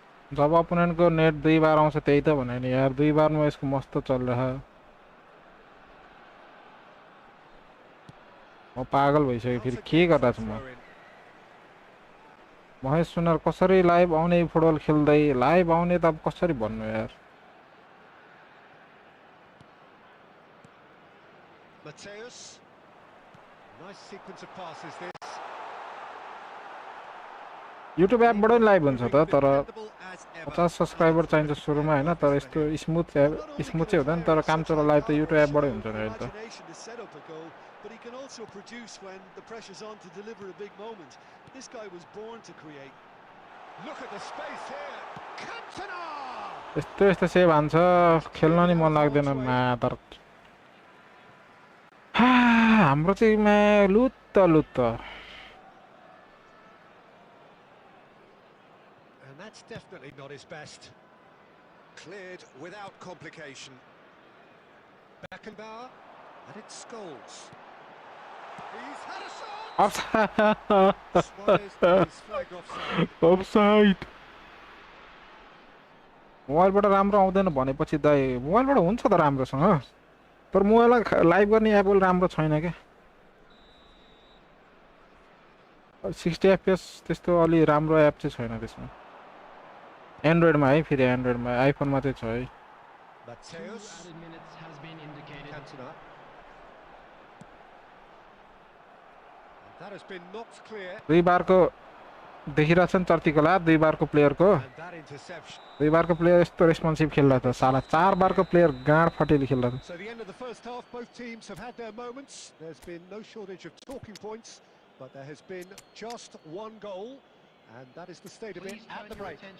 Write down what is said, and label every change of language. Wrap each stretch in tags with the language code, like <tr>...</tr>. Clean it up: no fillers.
<ne>जब opponent को net 2 बार आउँछ त्यही त भने नि यार 2 बार</ne> <hi>में इसको मस्त चल रहा है</hi> <ne>म पागल भइसक्यो फेरि के गर्दा छु म महेश सुनार कसरी लाइभ आउने फुटबल खेल्दै लाइभ आउने त अब कसरी भन्नु यार</ne> <en>Mateus. Nice sequence of passes this.</en> <ne>YouTube एपबाट पनि लाइभ हुन्छ त तर</ne> <en>Dependable as ever.</en> <ne>50 सब्स्क्राइबर चाहिन्छ सुरुमा हैन तर यस्तो स्मुथ स्मुथ चाहिँ हुँदैन तर काम चला लाइभ त युट्युब एपबाटै हुन्छ नि अहिले त</ne> <en>Imagination to set up a goal, but he can also produce when the pressure's on to deliver a big moment. This guy was born to create. Look at the space here. Cantona!</en> <ne>यस्तो यस्तो save हान्छ खेल्न नि मन लाग्दैन मादर हाम्रो चाहिँ मा लुत्त लुत्त</ne> <en>And that's definitely not his best. Cleared without complication. Beckenbauer, and it's Scholes. He's had a shot! Suarez is flagged offside.</en> <ne>Offside मोबाइलबाट राम्रो आउँदैन भनेपछि दाइ मोबाइलबाट हुन्छ त राम्रोसँग तर मोबाइलमा लाइभ गर्ने एप राम्रो छैन के 60 एफपिएस त्यस्तो अलि राम्रो एप चाहिँ छैन त्यसमा एन्ड्रोइडमा है फेरि एन्ड्रोइडमा आइफोनमा चाहिँ छ है</ne> <en>Mateus. Cantona. And that has been knocked clear.</en> <ne>दुई बारको देखिरहेछ नि चर्तीकोला दुई बारको प्लेयरको</ne> <en>And that interception.</en> <ne>दुई बारको प्लेयर यस्तो रेस्पोन्सिभ खेल्दा त साला चार बारको प्लेयर गाँड फटेली खेल्दा त</ne> <en>So the end of the first half, both teams have had their moments. There's been no shortage of talking points, but there has been just one goal, and that is the state of it at the break.</en>